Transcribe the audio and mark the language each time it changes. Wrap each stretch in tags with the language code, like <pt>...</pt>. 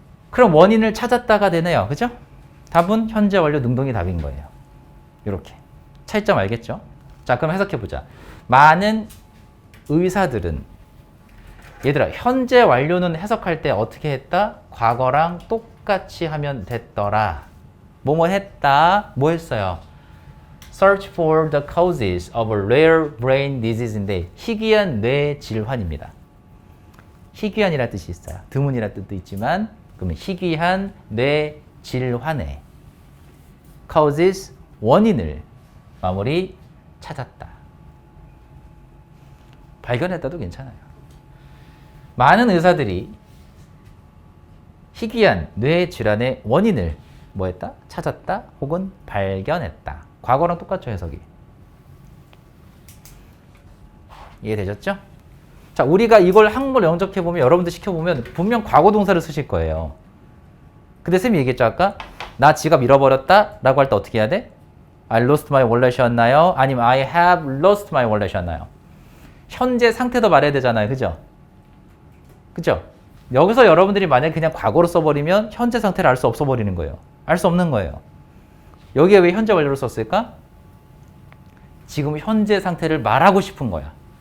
<ko>그럼 원인을 찾았다가 되네요. 그죠? 답은 현재 완료 능동이 답인 거예요. 이렇게. 차이점 알겠죠? 자, 그럼 해석해보자. 많은 의사들은 얘들아, 현재 완료는 해석할 때 어떻게 했다? 과거랑 똑같이 하면 됐더라. 뭐뭐 했다. 뭐 했어요?</ko> <en>Search for the causes of a rare brain disease인데</en> <ko>희귀한 뇌 질환입니다. 희귀한이라는 뜻이 있어요. 드문이라는 뜻도 있지만 그러면 희귀한 뇌 질환의 causes 원인을 마무리 찾았다. 발견했다도 괜찮아요. 많은 의사들이 희귀한 뇌 질환의 원인을 뭐 했다? 찾았다 혹은 발견했다. 과거랑 똑같죠, 해석이. 이해되셨죠? 자, 우리가 이걸 한국어로 영접해보면 여러분들 시켜보면 분명 과거 동사를 쓰실 거예요. 근데 쌤이 얘기했죠, 아까? 나 지갑 잃어버렸다 라고 할 때 어떻게 해야 돼?</ko> <en>I lost my wallet이었나요?</en> <ko>아니면</ko> <en>I have lost my wallet이었나요?</en> <ko>현재 상태도 말해야 되잖아요. 그죠? 그죠? 여기서 여러분들이 만약에 그냥 과거로 써버리면 현재 상태를 알 수 없어 버리는 거예요. 알 수 없는 거예요. 여기에 왜 현재 완료를 썼을까? 지금 현재 상태를 말하고 싶은 거야.</ko>